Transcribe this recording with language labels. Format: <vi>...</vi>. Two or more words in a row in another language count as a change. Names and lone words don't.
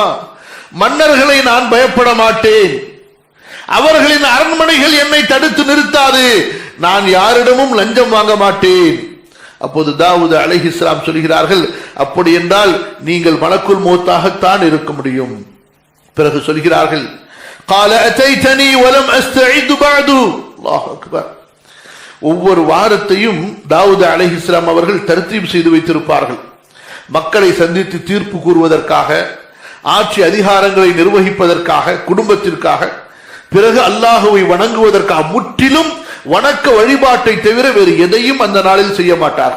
<ta>மன்னர்களை நான் பயப்பட மாட்டேன், அவர்களின் அரண்மனைகள் என்னை தடுத்து நிறுத்தாது, நான் யாரிடமும் லஞ்சம் வாங்க மாட்டேன். அப்போது தாவூத் அலைஹிஸ்ஸலாம் சொல்கிறார்கள், அப்படி என்றால் நீங்கள் மலக்குல் மௌத்தாகத்தான் இருக்க முடியும். பிறகு சொல்கிறார்கள்,</ta> <ar>قال اتيتني ولم استعد بعد. الله أكبر.</ar> <ta>ஒவ்வொரு வாரத்தையும் தாவூத் அலைஹிஸ்ஸலாம் அவர்கள் தர்த்தீப் செய்து வைத்திருப்பார்கள். மக்களை சந்தித்து தீர்ப்பு கூறுவதற்காக, ஆட்சி அதிகாரங்களை நிர்வகிப்பதற்காக, குடும்பத்திற்காக, பிறகு அல்லாஹுவை வணங்குவதற்காக, முற்றிலும் வணக்க வழிபாட்டை தவிர வேறு எதையும் அந்த நாளில் செய்ய மாட்டார்கள்.</ta>